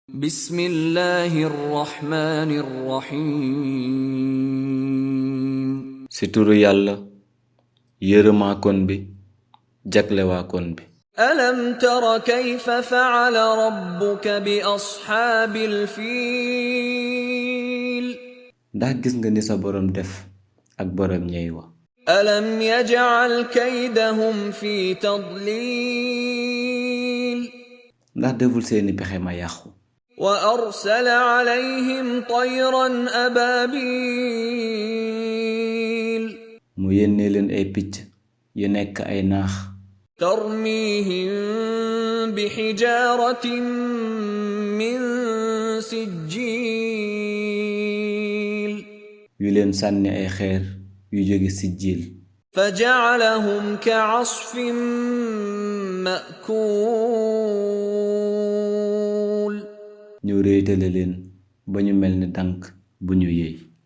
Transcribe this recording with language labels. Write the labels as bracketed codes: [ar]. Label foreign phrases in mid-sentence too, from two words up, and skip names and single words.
[ar] بسم الله الرحمن الرحيم [wo] ci turu yàlla yërëmaakoon bi jaglewaakoon bi. [ar] ألم تر كيف فعل ربك بأصحاب الفيل [wo] ndax gis nga ni sa boroom def ak boroom ñey wa. [ar] ألم يجعل كيدهم في تضليل [wo] ndax deful seeni pexe ma yàqu. [ar] وأرسل عليهم طيرا أبابيل [wo] mu yónnee leen ay picc yu nekk ay naax [ar] ترميهم بحجارة من سجيل [wo] yu leen sànni ay xeer yu jóge Sijjiil [ar] فجعلهم كعصف مأكول [wo] ñu réetale leen ba ñu mel ni dànk bu ñu yey.